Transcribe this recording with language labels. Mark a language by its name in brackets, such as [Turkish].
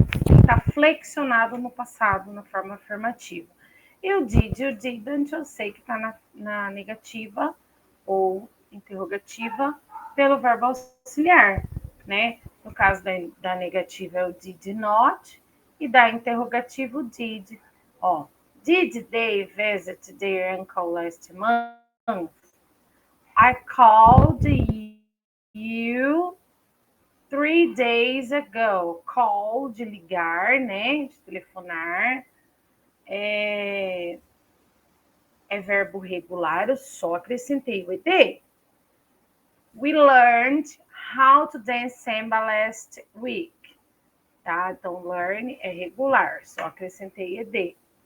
[Portuguese] Ele está flexionado no passado, na forma afirmativa. E o didn't, eu sei que está na negativa ou interrogativa pelo verbo auxiliar, né? No caso da negativa é o did not e da interrogativa o did. [English] Ó, did they visit their uncle last month? I called you 3 days ago. [Portuguese] Call, de ligar, né? De telefonar. É verbo regular, eu só acrescentei o ED. [English] We learned how to dance samba last week. [Portuguese] Tá? Então, learn é regular, só acrescentei ED.